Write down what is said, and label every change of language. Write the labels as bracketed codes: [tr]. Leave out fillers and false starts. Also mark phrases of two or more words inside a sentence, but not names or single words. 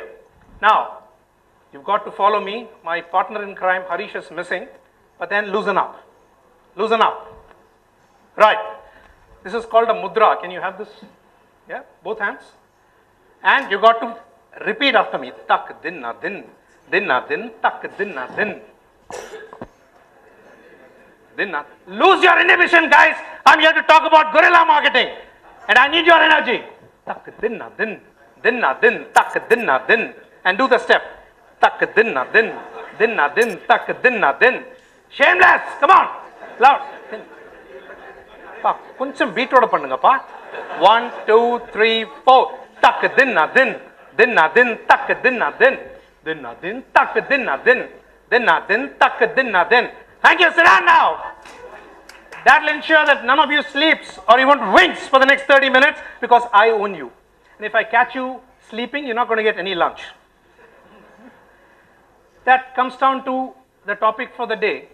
[en] Now, you've got to follow me. My partner in crime, Harish, is missing. But then loosen up. Loosen up. Right. This is called a mudra. Can you have this? Yeah, both hands. And you got to repeat after me. Tak dinna din. Dinna din. Tak dinna din. Dinna. Lose your inhibition, guys. I'm here to talk about guerrilla marketing. And I need your energy. Tak dinna din. Dinna din. Tak dinna din. And do the step. Tak dinna din. Dinna din. Tak dinna din. Shameless. Come on. Loud. [ta] கொஞ்சம் பீட்டோட பண்ணுங்கப்பா 1 2 3 4 தக் தின்னா தின் தின்னா தின் தக் தின்னா தின் தின்னா தின் தக் தின்னா தின் தின்னா தின் தக் தின்னா தின். [en] Thank you. Sit down now. That will ensure that none of you sleeps or even winks for the next 30 minutes because I own you. And if I catch you sleeping, you're not going to get any lunch. That comes down to the topic for the day.